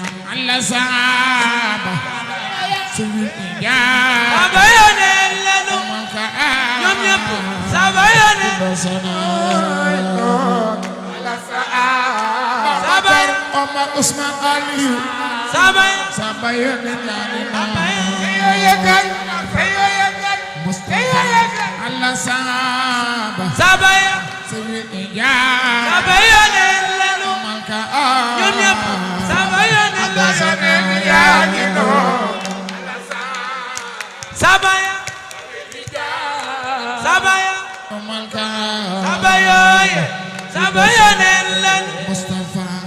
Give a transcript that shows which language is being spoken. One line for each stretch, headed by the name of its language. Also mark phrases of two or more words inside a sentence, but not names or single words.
Arabic: على الصحابة. سوي الإجابة.
Wolof: Saaba yoneen lañu.
Arabic: ومن كان
Wolof: Ñoom ñépp. Saaba yoneen.
Arabic: على الصحابة.
Wolof: Saaba. Omar Ousmane Aliou. Saaba. Saaba yoneen lañu. Saaba yoneen. Feyo yëgal. Feyo yëgal. Mustafa. Feyo yëgal.
Arabic: على الصحابة.
Wolof: Saaba ya. Saba yonent lañu. Ñoom ñëpp. Saba yonent lañu. Saba ya. Saba ya. Saba yooye. Saba yonent lañu. Mustafa.